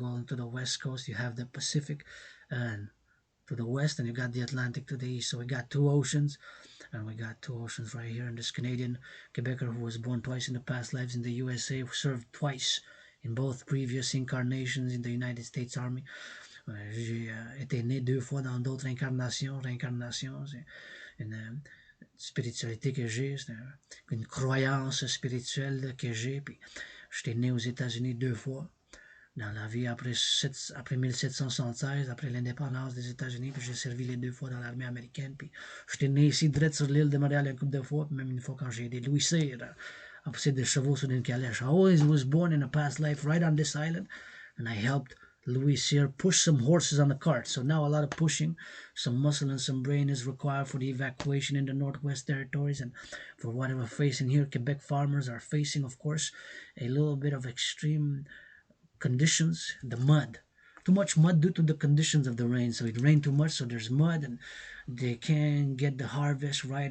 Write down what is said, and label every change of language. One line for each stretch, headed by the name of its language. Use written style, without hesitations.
English: Going to the west coast, you have the Pacific, and to the west, and you got the Atlantic to the east. So we got two oceans, and we got two oceans right here. And this Canadian Quebecer who was born twice in the past lives in the USA, who served twice in both previous incarnations in the United States Army.
French: J'ai été né deux fois dans d'autres incarnations. Réincarnation, c'est une spiritualité que j'ai, c'est une croyance spirituelle que j'ai. Puis j'étais né aux États-Unis deux fois dans la vie après 1776, après l'indépendance des États-Unis, puis j'ai servi les deux fois dans l'armée américaine. Puis j'étais né ici, direct sur l'île de Montréal une couple de fois, puis même une fois quand j'ai aidé Louis Cyr à pousser des chevaux sur une calèche.
English: I always was born in a past life right on this island, and I helped Louis Cyr push some horses on the cart. So now a lot of pushing, some muscle and some brain is required for the evacuation in the Northwest Territories, and for what we're facing here, Quebec farmers are facing, of course, a little bit of extreme conditions, the mud. Too much mud due to the conditions of the rain. So it rained too much, so there's mud, and they can't get the harvest right.